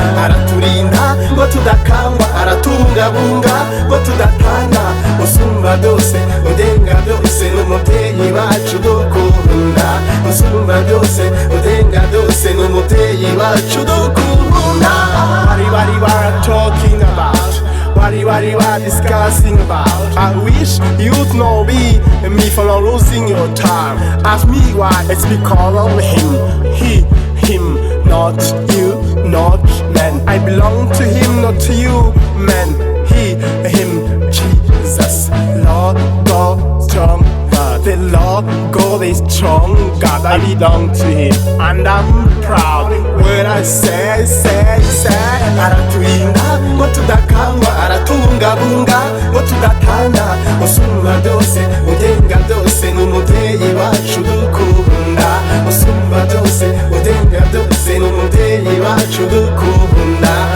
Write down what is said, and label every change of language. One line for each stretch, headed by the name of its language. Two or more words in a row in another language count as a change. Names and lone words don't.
Kinyarwanda: Araturinda ngo tudakangwa, aratubungabunga ngo tudatana. Usumba byose, ugenga byose, ni umubyeyi wacu dukunda. Usumba byose, ugenga byose, ni umubyeyi wacu dukunda. Bari, bari bara
English: talking about,
Kinyarwanda: bari, bari bara
English: discussing about. I wish you'd know me, me for not losing your time. Ask me why, it's because of him. He, him, not you, not man. I belong to him, not to you, man. He, him, Jesus, Lord God, strong God. The Lord God is strong God. I belong to him, and I'm proud when I say, say, say.
Kinyarwanda: Araturinda ngo tudakangwa, aratubungabunga ngo tudatana. Usumba byose, ugenga byose, ni umubyeyi wacu dukunda. Usumba byose, ugenga byose, ni umubyeyi wacu dukunda.